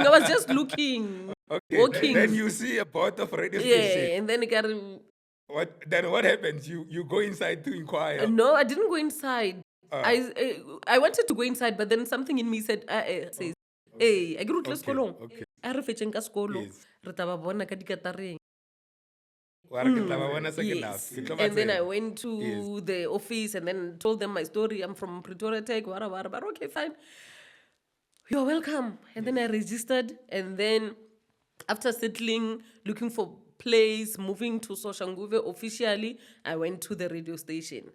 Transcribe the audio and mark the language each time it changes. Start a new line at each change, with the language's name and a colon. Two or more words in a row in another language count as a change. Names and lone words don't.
English: I was just looking, Okay, walking. then you see a board of radio Yeah, station. and then I got. What happens? You go inside to inquire. No, I didn't go inside. I wanted to go inside, but then something in me said, says, hey, I grew to school. okay.
Southern Sotho: I refetching ka skolo.
English: Yes.
Southern Sotho: Re tla ba bona ka dikatareng. Wa re ke tla ba bona
English: second half. Yes.
Southern Sotho: Ke tlo ba
English: And then I
Southern Sotho: tseba.
English: went to the office and then told them my story. I'm from Pretoria Tech, wara. But okay, fine. You're welcome. And then I registered. And then after settling, looking for place, moving to Soshanguve officially, I went to the radio station.